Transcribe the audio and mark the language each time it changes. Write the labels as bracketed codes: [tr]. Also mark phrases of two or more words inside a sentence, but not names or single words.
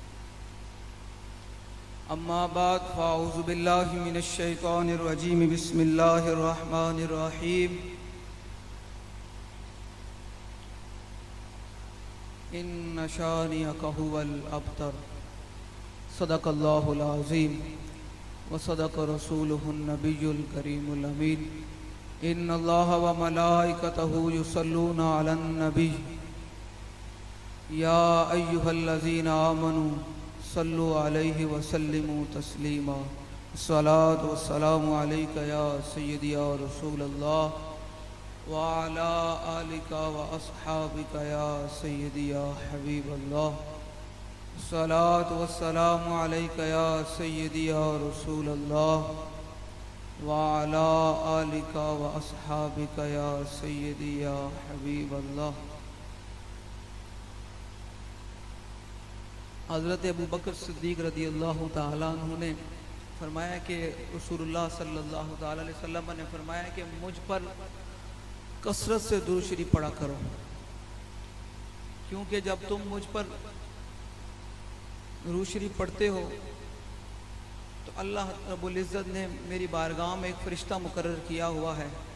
[ar] أما بعد فأعوذ بالله من الشيطان الرجيم. بسم الله الرحمن الرحيم. إن شانئك هو الأبتر. صدق الله العظيم وصدق رسوله النبي الكريم الأمين. إن الله وملائكته يصلون على النبي يا أيها الذين آمنوا صلوا عليه وسلموا تسليما. الصلاة والسلام عليك يا سيدي يا رسول الله وعلى آلك وأصحابك يا سيدي يا حبيب الله. الصلاة والسلام عليك يا سيدي يا رسول الله وعلى آلك وأصحابك يا سيدي يا حبيب الله. [ur] حضرت ابو بکر صدیق [ar] رضي الله تعالى عنه [ur] نے فرمایا کہ رسول اللہ [ar] صلى الله تعالى عليه وسلم [ur] نے فرمایا کہ مجھ پر کثرت سے درود شریف پڑھا کرو، کیونکہ جب تم مجھ پر درود شریف پڑھتے ہو تو اللہ رب العزت نے میری بارگاہ میں ایک فرشتہ مقرر کیا ہوا ہے.